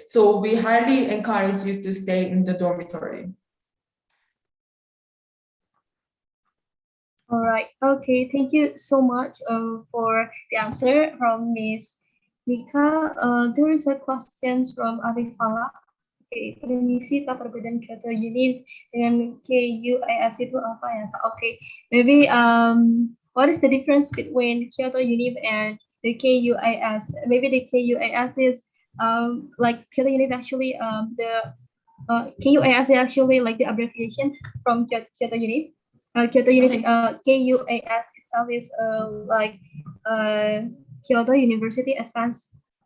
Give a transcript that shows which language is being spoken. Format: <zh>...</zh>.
<en>So we highly encourage you to stay in the dormitory. All right. Okay. Thank you so much for the answer from Ms. Mika. There is a question from Arifala.</en> <id>Oke, permisi Pak, perbedaan Kyoto Uni dengan KUIS itu apa ya Pak?</id> <en>Okay, maybe what is the difference between Kyoto Uni and the KUIS? Maybe the KUIS is like Kyoto Uni is actually the KUIS is actually like the abbreviation from Kyoto Uni. Kyoto Uni KUIS itself is like Kyoto University Advanced.</en>